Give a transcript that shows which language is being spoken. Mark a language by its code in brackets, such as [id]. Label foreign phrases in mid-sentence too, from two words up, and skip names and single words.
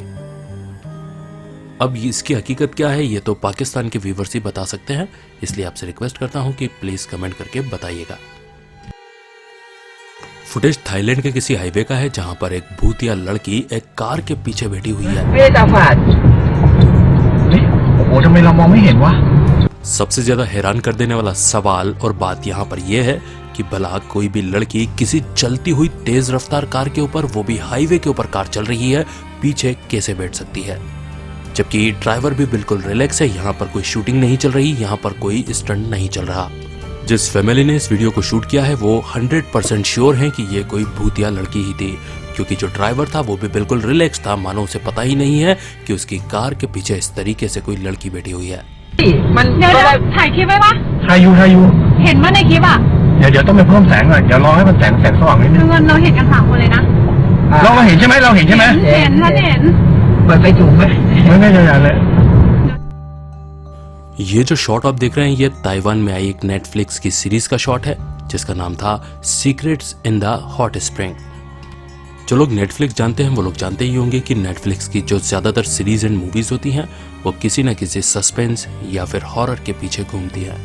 [hi] अब इसकी हकीकत क्या है ये तो पाकिस्तान के व्यूवर्स ही बता सकते हैं, इसलिए आपसे रिक्वेस्ट करता हूं कि [en] please comment [hi] करके बताइएगा। फुटेज थाईलैंड के किसी हाईवे का है जहां पर एक भूतिया लड़की एक कार के पीछे बैठी हुई है। [th] ไม่ได้ตาฝาดนี่โอ้โหทำไมเรามองไม่เห็นวะ [hi] सबसे ज्यादा हैरान कर देने वाला सवाल और बात यहाँ पर यह है कि भला कोई भी लड़की किसी चलती हुई तेज रफ्तार कार के ऊपर, वो भी हाईवे के ऊपर कार चल रही है, पीछे कैसे बैठ सकती है, जबकि ड्राइवर भी बिल्कुल रिलैक्स है। यहाँ पर कोई शूटिंग नहीं चल रही, यहाँ पर कोई स्टंट नहीं चल रहा। जिस फैमिली ने इस वीडियो को शूट किया है वो 100% श्योर है कि ये कोई भूतिया लड़की ही थी, क्योंकि जो ड्राइवर था वो भी बिल्कुल रिलैक्स था, मानो उसे पता ही नहीं है कि उसकी कार के पीछे इस तरीके से कोई लड़की बैठी हुई है। [th] มัน เดี๋ยว ก็ได้ ถ่ายคลิปไว้ปะ ทายูทายู เห็นว่าในคลิปอ่ะ เดี๋ยวต้องไปเพิ่มแสงหน่อยเดี๋ยวรอให้มันแสงสว่างนิดนึง เงินเราเห็นกัน3 คนเลยนะ เราเห็นใช่ไหมเราเห็นใช่ไหม เห็นท่านเห็น เปิดไฟสูงไหมไม่ใช่เลย [hi] ये जो शॉट आप देख रहे हैं ये ताइवान में आई एक नेटफ्लिक्स की सीरीज का शॉट है जिसका नाम था सीक्रेट्स इन द हॉट स्प्रिंग। जो लोग नेटफ्लिक्स जानते हैं वो लोग जानते ही होंगे कि नेटफ्लिक्स की जो ज्यादातर [en] series and movies [hi] होती हैं वो किसी न किसी सस्पेंस या फिर हॉरर के पीछे घूमती हैं।